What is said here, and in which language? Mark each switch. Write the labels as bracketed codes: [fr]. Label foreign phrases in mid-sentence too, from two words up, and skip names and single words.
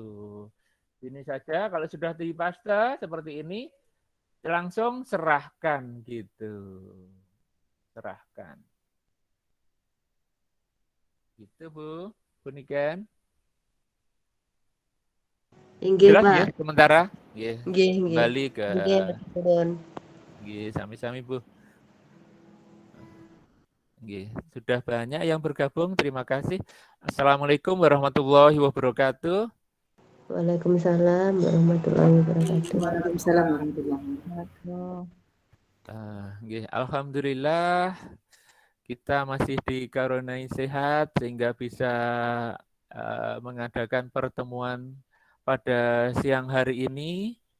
[id] Ini saja, kalau sudah dipaste seperti ini, langsung serahkan gitu. Serahkan. Gitu, Bu. Bu Niken. Inggih, Jelas Pak. ya sementara? Ya. [jv] Nggih, nggih. [id] Kembali ke Nggih, betul. [jv] sami-sami Bu. [id] Sudah banyak yang bergabung. Terima kasih. [ar] السلام عليكم ورحمة الله وبركاته. وعليكم السلام ورحمة الله وبركاته. وعليكم السلام ورحمة الله وبركاته. [id] Alhamdulillah kita masih dikaruniai sehat sehingga bisa mengadakan pertemuan pada siang hari ini.